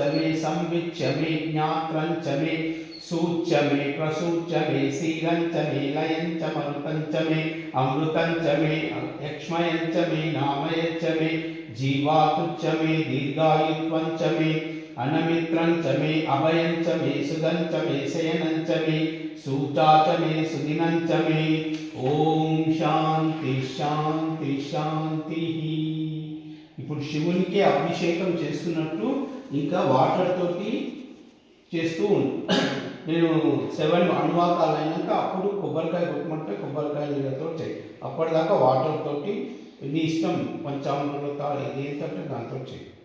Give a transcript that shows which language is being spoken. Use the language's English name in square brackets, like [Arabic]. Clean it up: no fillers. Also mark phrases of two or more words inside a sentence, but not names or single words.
[Sanskrit] मे संविच्च मे ज्ञात्रञ्च मे सूच्य मे प्रसूच्य मे शीलञ्च मे लयञ्च मरुतञ्च मे अमृतञ्च मे यक्ष्मयञ्च मे नामयञ्च मे जीवातुच्च मे दीर्घायुत्वञ्च मे अनमित्रञ्च मे अभयञ्च मे सुगञ्च मे शयनञ्च मे सूता च मे सुदिनञ्च मे ओम शांति शांति शांति। [Telugu] ఇప్పుడు శివునికి అభిషేకం చేస్తున్నట్టు ఇంకా వాటర్ తోటి చేస్తూ నేను 7 అనువాకాలు అయినాక అప్పుడు కొబ్బరికాయ కొట్టమంటే కొబ్బరికాయ నీళ్ళతో చేయి. అప్పటిదాకా వాటర్ తోటి నీ ఇష్టం పంచామృత ఇదేంటంటే దాంతో చేయి.